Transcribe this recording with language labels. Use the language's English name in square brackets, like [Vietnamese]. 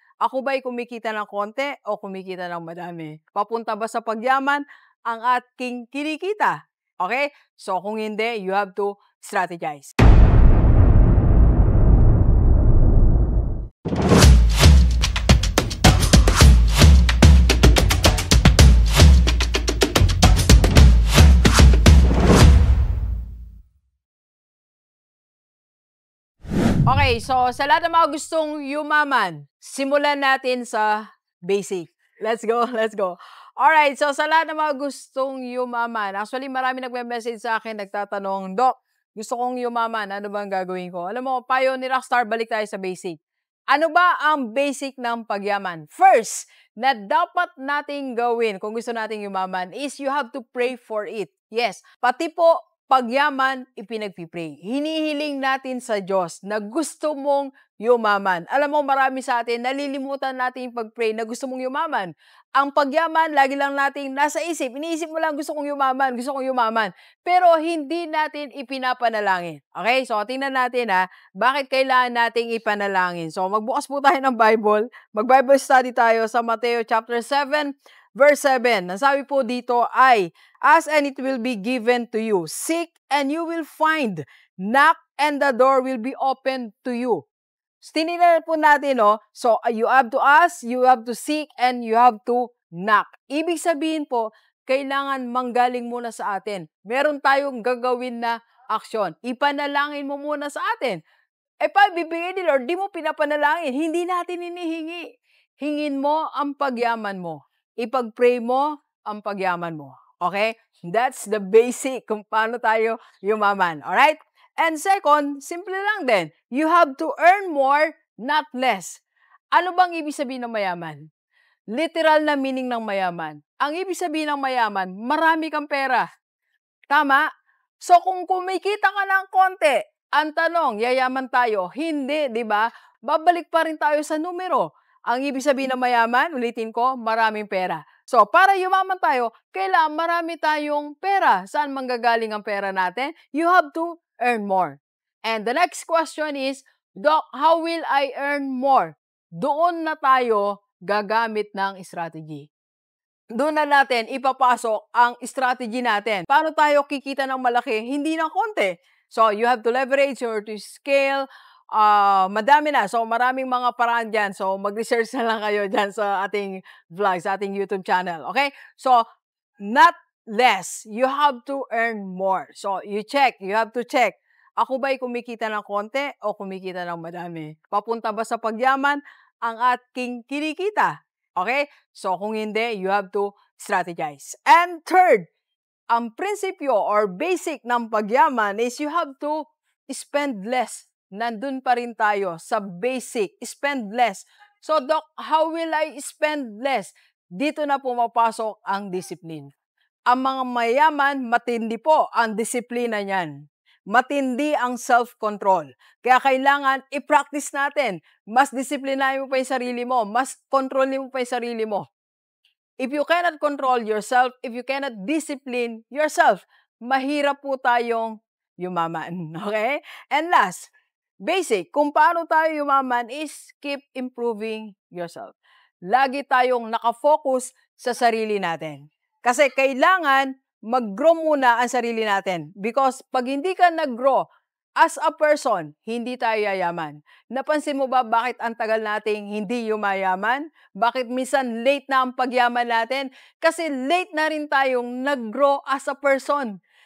[Filipino] Ako ba'y kumikita ng konti o kumikita ng madami? Papunta ba sa pagyaman ang aking kinikita? Okay? [English] So, [Filipino] kung hindi, [English] you have to strategize. [Filipino] Okay, so sa lahat ng mga gustong yumaman, simulan natin sa basic. [English] Let's go, let's go. Alright, [Filipino] so sa lahat ng mga gustong yumaman, actually marami nagme-message sa akin, nagtatanong, Doc, gusto kong yumaman, ano bang gagawin ko? Alam mo, payo ni Rockstar, balik tayo sa basic. Ano ba ang basic ng pagyaman? First, na dapat nating gawin kung gusto nating yumaman is [English] you have to pray for it. [Filipino] Yes, pati po pagyaman, ipinagpipray. Hinihiling natin sa Diyos na gusto mong yumaman. Alam mo, marami sa atin, nalilimutan natin yung pag-pray na gusto mong yumaman. Ang pagyaman, lagi lang natin nasa isip. Iniisip mo lang, gusto kong yumaman, gusto kong yumaman. Pero hindi natin ipinapanalangin. Okay? So, tingnan natin bakit kailangan nating ipanalangin. So, magbukas po tayo ng Bible. Mag-Bible study tayo sa Mateo chapter 7, verse 7. Ang sabi po dito ay, [English] ask and it will be given to you. Seek and you will find. Knock and the door will be opened to you. [Filipino] Tinignan po natin, [English] so you have to ask, you have to seek, and you have to knock. [Filipino] Ibig sabihin po, kailangan manggaling muna sa atin. Meron tayong gagawin na aksyon. Ipanalangin mo muna sa atin. Bibigay ni Lord, di mo pinapanalangin. Hindi natin inihingi. Hingin mo ang pagyaman mo. Ipag-pray mo ang pagyaman mo. [English] Okay? That's the basic [Filipino] kung paano tayo yumaman. [English] Alright? And second, simple lang din. You have to earn more, not less. [Filipino] Ano bang ibig sabihin ng mayaman? Literal na meaning ng mayaman. Ang ibig sabihin ng mayaman, marami kang pera. Tama? So kung kumikita ka ng konti, ang tanong, yayaman tayo? Hindi, di ba? Babalik pa rin tayo sa numero. Ang ibig sabihin ng mayaman, ulitin ko, maraming pera. So, para yumaman tayo, kailangan marami tayong pera. Saan manggagaling ang pera natin? [English] You have to earn more. And the next question is, Doc, how will I earn more? [Filipino] Doon na tayo gagamit ng strategy. Doon na natin ipapasok ang strategy natin. Paano tayo kikita ng malaki? Hindi ng konti. [English] So, you have to leverage or to scale. [Filipino] Madami na. So, maraming mga paraan dyan. So, mag-research na lang kayo dyan sa ating vlog, sa ating YouTube channel. Okay? [English] So, not less. You have to earn more. So, you have to check. [Filipino] Ako ba'y kumikita ng konti o kumikita ng madami? Papunta ba sa pagyaman ang aking kinikita? Okay? [English] So, [Filipino] kung hindi, [English] you have to strategize. And third, [Filipino] ang prinsipyo [English] or basic [Filipino] ng pagyaman [English] is you have to spend less. [Filipino] Nandun pa rin tayo sa basic, spend less. [English] So, Doc, how will I spend less? [Filipino] Dito na pumapasok ang discipline. Ang mga mayaman, matindi po ang disiplina niyan. Matindi ang self-control. Kaya kailangan i-practice natin. Mas disiplinahin mo pa yung sarili mo. Mas kontrolin mo pa yung sarili mo. [English] If you cannot control yourself, if you cannot discipline yourself, [Filipino] mahirap po tayong yumaman. [English] Okay? And last, basic, [Filipino] kung paano tayo yumaman [English] is keep improving yourself. [Filipino] Lagi tayong nakafocus sa sarili natin. Kasi kailangan mag-grow muna ang sarili natin. Because pag hindi ka nag-grow [English] as a person, [Filipino] hindi tayo yayaman. Napansin mo ba bakit ang tagal nating hindi yumayaman? Bakit minsan late na ang pagyaman natin? Kasi late na rin tayong nag-grow [English] as a person.